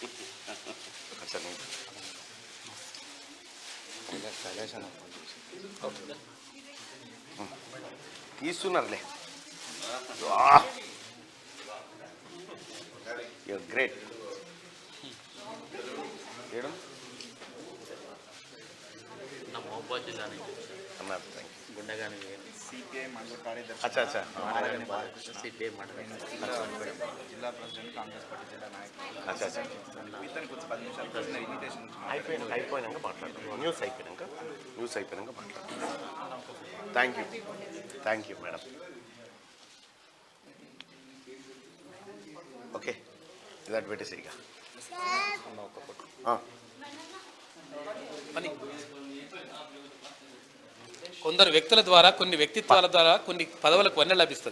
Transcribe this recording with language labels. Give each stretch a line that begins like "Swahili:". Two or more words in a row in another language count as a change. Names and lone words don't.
Telugu: తీస్తున్నారులే. గ్రేట్. నా మహబూబాద్ జిల్లా నుంచి అన్నారు.
English: thank you.
Telugu: గుండగాని సీపీఐ మండల కార్యదర్శి
Hindi: अच्छा अच्छा
Telugu: సిపిఐ మండలం జిల్లా ప్రెసిడెంట్ కాంగ్రెస్ పార్టీ జిల్లా నాయక
Hindi: अच्छा अच्छा
Telugu: ఇతను కొంచెం 10 నిమిషాలు ప్రశ్న ఇన్విటేషన్ అయిపోయినాక మాట్లాడతాం న్యూస్ అయిపోయినాక మాట్లాడతాం
English: thank you madam okay
Telugu: ఇది పెట్టేసి ఇక అని కొందరు వ్యక్తుల ద్వారా కొన్ని వ్యక్తిత్వాల ద్వారా కొన్ని పదవులకు వన్నె లభిస్తుంది.